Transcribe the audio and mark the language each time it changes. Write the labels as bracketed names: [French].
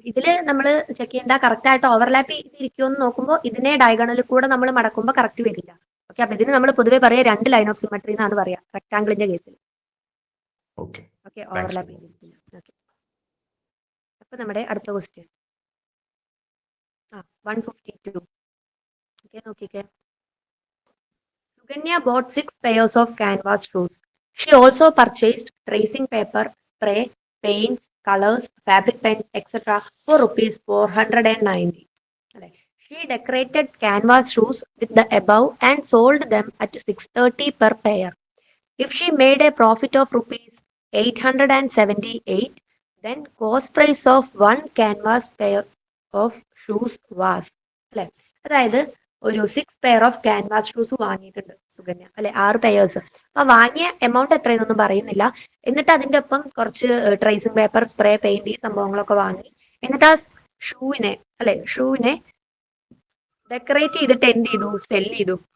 [Malayalam] ഇതില് നമ്മൾ ചെക്ക് ചെയ്യേണ്ട കറക്റ്റ് ആയിട്ട് ഓവർലാപ്പ് ചെയ്തിരിക്കുമെന്ന് നോക്കുമ്പോൾ ഇതിനെ ഡയഗണലിൽ കൂടെ നമ്മൾ മടക്കുമ്പോൾ കറക്റ്റ് വരില്ല. ഓക്കെ, അപ്പൊ ഇതിന് നമ്മൾ പൊതുവെ പറയാ 2 ലൈൻ ഓഫ് സിമെട്രി എന്നാണ് പറയാ റെക്ടാങ്കിളിന്റെ കേസിൽ. Okay, okay, [English] Thanks. [Malayalam] Overlap ചെയ്തിരിക്കില്ല. Okay, അപ്പൊ നമ്മുടെ അടുത്ത ക്വസ്റ്റ്യൻ 152. ഓക്കെ, നോക്കിക്കേ. [English] Suganya bought 6 pairs of canvas shoes. She also purchased tracing paper, spray, paints, colors, fabric pens, etc. for rupees 490. അല്ലെ, she decorated canvas shoes with the above and sold them at 630 per pair. If she made a profit of rupees 878, then cost price of one canvas pair of shoes was. [Malayalam] അല്ലെ, അതായത് ഒരു 6 pair of canvas shoes വാങ്ങിയിട്ടുണ്ട് സുകന്യ, അല്ലെ 6 pairs. അപ്പൊ വാങ്ങിയ amount എത്രയെന്നൊന്നും പറയുന്നില്ല. എന്നിട്ട് അതിന്റെ ഒപ്പം കുറച്ച് ട്രേസിംഗ് പേപ്പർ, സ്പ്രേ, പെയിന്റ്, ഈ സംഭവങ്ങളൊക്കെ വാങ്ങി. എന്നിട്ട് ആ ഷൂവിനെ ഡെക്കറേറ്റ് ചെയ്തിട്ട് എന്ത് ചെയ്തു, സെൽ ചെയ്തു.